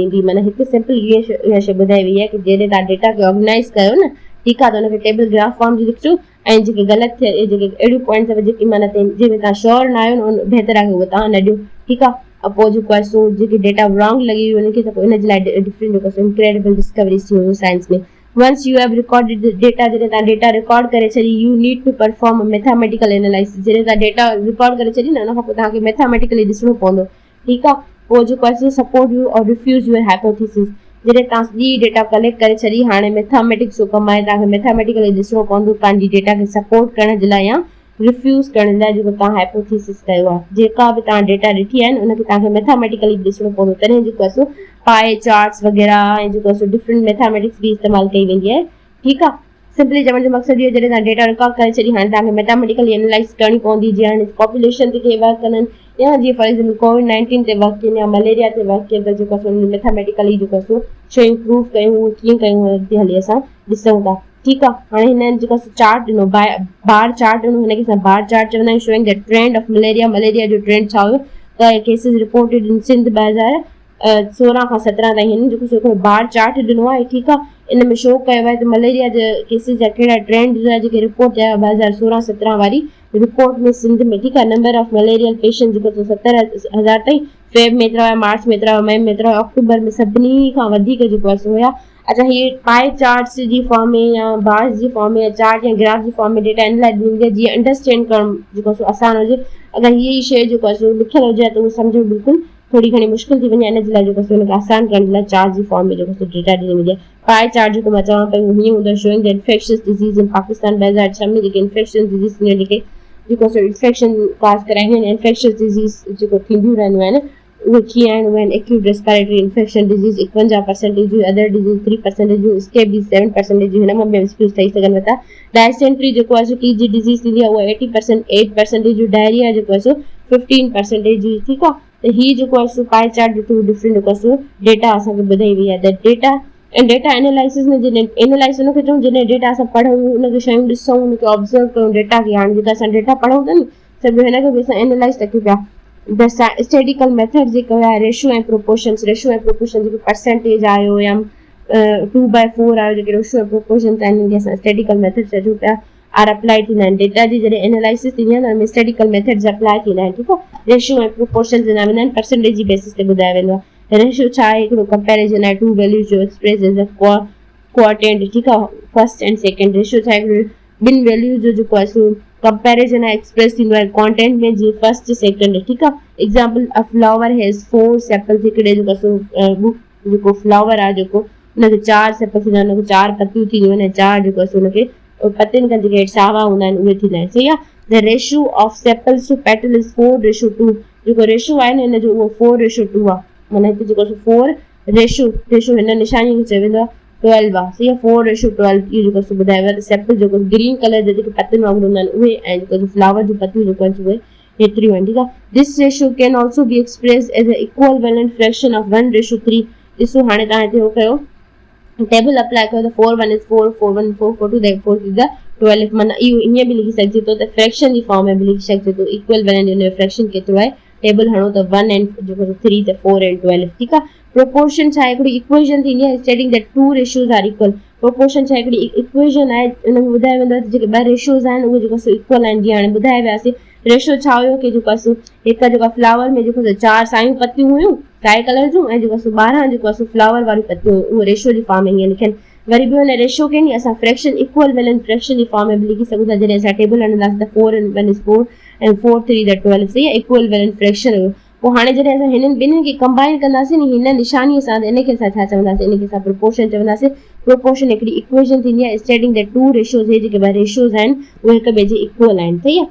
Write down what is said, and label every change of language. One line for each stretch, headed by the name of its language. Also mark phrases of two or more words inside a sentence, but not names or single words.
Sindhi: माना हिकु सिंपल इहा शइ ॿुधाई वई आहे कि जॾहिं तव्हां डेटा खे ऑर्गेनाइज़ कयो न, ठीकु आहे। त हुनखे
English: table graph form
Sindhi: जी लिखिजो ऐं जेके ग़लति थिए जेके अहिड़ियूं पॉइंट्स जेकी माना जंहिंमें तव्हां श्योर न आहियो न बहितर आहे उहो तव्हां न ॾियो, ठीकु आहे। पोइ जेको आहे सो जेके
English: data wrong
Sindhi: लॻी हुई हुनखे त पोइ हिन जे लाइ डिफरेंट जेको आहे
English: incredible discoveries
Sindhi: थी हुयूं साइंस में।
English: once you have recorded the data,
Sindhi: जॾहिं तव्हां
English: data record
Sindhi: करे छॾी,
English: You need to perform a mathematical analysis.
Sindhi: जॾहिं तव्हां
English: data record
Sindhi: करे छॾी न हुन खां पोइ तव्हांखे मैथमेटिकली ॾिसणो पवंदो, ठीकु आहे। पोइ जेको आहे
English: support you or refuse your hypothesis.
Sindhi: जॾहिं तव्हां सॼी
English: data collect
Sindhi: करे छॾी, हाणे मैथमेटिक्स जो कमु आहे, तव्हांखे मैथमेटिकली ॾिसणो पवंदो पंहिंजी डेटा खे सपोर्ट करण जे लाइ या रिफ्यूज़ करण लाइ जेको तव्हां हाइपोथेसिस कयो आहे। जेका बि तव्हां डेटा ॾिठी आहिनि उनखे तव्हांखे मैथमेटिकली ॾिसणो पवंदो, तॾहिं जेको आहे सो
English: pie charts
Sindhi: वग़ैरह ऐं जेको आहे सो
English: different mathematics
Sindhi: बि इस्तेमालु कई वेंदी आहे, ठीकु आहे। सिंपली चवण जो मक़सदु इहो जॾहिं तव्हां
English: data record
Sindhi: करे छॾी, हाणे तव्हांखे मैथमेटिकली एनालाइज़ करणी पवंदी, जीअं हाणे पॉपुलेशन ते खे वर्क कनि या जीअं
English: for example
Sindhi: कोविड-19 ते वर्क कनि या मलेरिया ते वर्क कनि, त जेको आहे सो मैथमेटिकली जेको आहे सो शयूं प्रूव कयूं, उहे कीअं कयूं अॻिते हली असां ॾिसूं था, ठीकु आहे। हाणे हिननि जेको चार्ट ॾिनो
English: bar chart
Sindhi: ॾिनो, हिनखे असां
English: bar chart
Sindhi: चवंदा आहियूं,
English: showing the trend of malaria
Sindhi: जो ट्रेंड छा हुयो, त
English: cases reported in Sindh
Sindhi: 2016 खां 17 ताईं हिन जेको हिकिड़ो बार चार्ट ॾिनो आहे, ठीकु आहे। इन में शो कयो आहे त मलेरिया जे केसिस जा कहिड़ा ट्रेंड जा जेके रिपोर्ट थिया 2016-17 वारी रिपोर्ट में सिंध में, ठीकु आहे।
English: number of malarial patient
Sindhi: जेको 70,000 ताईं फेब में एतिरा हुया, मार्च में एतिरा हुया, मई में एतिरा हुया, अक्टूबर में सभिनी खां वधीक जेको आहे सो हुया। अच्छा, हीअ
English: pie charts
Sindhi: जी फॉर्म में या बार्स जी फॉर्म में या चार्ट या ग्राफ जी फॉर्म में डेटा इन लाइ ॾींदी आहे जीअं अंडरस्टैंड करणु जेको सो आसान हुजे। अगरि हीअ ई शइ जेको आहे सो लिखियलु हुजे त उहो सम्झो बिल्कुलु थोड़ी घणी मुश्किल थी वञे, इन जे लाइ जेको आहे हुनखे आसान करण जे लाइ चार्ट जी फॉर्म में जेको डेटा ॾिनी वेंदी आहे।
English: pie chart
Sindhi: जेको मां चवां पई उहो हीअं हूंदो,
English: showing the infectious disease in Pakistan 2006
Sindhi: में जेके
English: infectious disease
Sindhi: जेके जेको सो
English: infection cause
Sindhi: कराईंदियूं आहिनि,
English: infectious disease
Sindhi: जेको थींदियूं रहंदियूं आहिनि उहे कीअं आहिनि, उहे आहिनि
English: acute respiratory infection disease 51%, other disease 3%, scabies 7%,
Sindhi: हिन मां बि एक्सक्यूज़ ठही सघनि था। डायसेंट्री जेको आहे सो
English: TG disease
Sindhi: थींदी आहे, उहा 8%, डायरिया जेको आहे सो 15%, ठीकु आहे। त हीअ जेको आहे सो
English: pie chart
Sindhi: जो थ्रू डिफरेंट जेको आहे सो डेटा असांखे ॿुधाई वई आहे। त
English: data analysis
Sindhi: में जॾहिं एनालाइज़ हुनखे चऊं जॾहिं डेटा असां पढ़ूं, हुनखे शयूं ॾिसूं, हुनखे ऑब्ज़र्व कयूं डेटा खे। हाणे जेका असां डेटा पढ़ूं था न सभु हिनखे बि असां एनालाइज़ था कयूं पिया।
English: the statical method
Sindhi: जेको आहे रेशो ऐं प्रोपोर्शन जेको परसेंटेज आयो या 2/4 आयो, जेके रेशो ऐं प्रोपोर्शन आहिनि उनखे असां
English: statical method
Sindhi: चऊं पिया
English: are apply
Sindhi: थींदा आहिनि। डेटा जी जॾहिं एनालाइसिस थींदी आहे न हुनमें
English: statical methods apply
Sindhi: थींदा आहिनि, ठीकु आहे। रेशो ऐं प्रोपोर्शन ॾिना वेंदा आहिनि, परसेंटेज जी बेसिस ते ॿुधायो वेंदो आहे। रेशो छा आहे, हिकिड़ो कंपेरिजन आहे
English: two values
Sindhi: जो
English: express as a quotient,
Sindhi: ठीकु आहे,
English: first and second.
Sindhi: रेशो छा आहे, हिकिड़ो ॿिनि वैल्यूज़ जो जेको आहे सो कंपेरिजन आहे, एक्सप्रेस थींदो आहे क्वांटेंट में, जीअं
English: first second,
Sindhi: ठीकु आहे। एग्जाम्पल,
English: a flower has 4 sepals,
Sindhi: हिकिड़े जेको सो जेको फ्लावर आहे जेको हुनखे 4 सेपल्स थींदा आहिनि, हुनखे 4 पतियूं थींदियूं आहिनि, 4 जेको आहे सो हुनखे पतियुनि खां जेके सावा हूंदा आहिनि उहे थींदा आहिनि, सही आहे।
English: The ratio of sepals to petal is 4:2,
Sindhi: जेको रेशो आहे न हिन जो उहो 4:2 आहे। माना हिते जेको 4 रेशो हिन निशानी खे चयो वेंदो आहे 12 आहे, सही आहे। 4:12 इहो जेको ॿुधायो आहे। सेपल जेको
English: green color
Sindhi: जा जेके पतियुनि वांगुरु हूंदा आहिनि उहे, ऐं जेको फ्लावर जूं पतियूं जेको आहिनि उहे हेतिरियूं आहिनि, ठीकु आहे।
English: This ratio can also be express as a equivalent fraction of 1:3.
Sindhi: ॾिसो हाणे तव्हां हिते उहो कयो,
English: table apply
Sindhi: कयो त 4 1 इज़ 4, 4 1 4 4 2 4 इज़ 12। माना इहो ईअं बि लिखी सघिजे थो त फ्रैक्शन जी फॉर्म में बि लिखी सघिजे थो, इक्विवेलेंट इन जो फ्रैक्शन केतिरो आहे, टेबल हणो त 1 ऐं जेको 3 त 4 ऐं 12, ठीकु आहे। प्रोपोर्शन छा आहे, हिकिड़ी इक्वेशन थींदी आहे
English: stating that 2 ratios are equal.
Sindhi: प्रोपोर्शन छा आहे, हिकिड़ी इक्वेशन आहे, हुन में ॿुधायो वेंदो आहे त जेके 2 रेशोज़ आहिनि उहे जेको इक्वल आहिनि। जीअं हाणे ॿुधाए वियासीं रेशो छा हुयो कि जेको आहे हिकु जेको फ्लावर में जेको 4 सायूं पतियूं हुयूं साए कलर जूं, ऐं जेको 12 जेको आहे फ्लावर वारियूं पतियूं हुयूं, उहो रेशो जी फॉर्म में हीअं लिखियनि। वरी बि हुन रेशो खे नी असां
English: fraction equivalent fraction
Sindhi: जी फॉर्म में बि लिखी सघूं था। जॾहिं असां टेबल हणंदासीं त 4 1 इज़ 4 ऐं 4 3 इज़ 12, सही आहे,
English: equivalent fraction
Sindhi: हुयो। पोइ हाणे जॾहिं असां हिननि ॿिन्हिनि खे कंबाइन कंदासीं नी हिन निशानीअ सां, त इनखे असां छा चवंदासीं, इनखे असां प्रोपोर्शन चवंदासीं। प्रोपोर्शन हिकिड़ी इक्वेशन थींदी आहे
English: stating that 2 ratios,
Sindhi: हे जेके 2 रेशोज़ आहिनि उहे हिक ॿिए जे इक्वल आहिनि, सही आहे।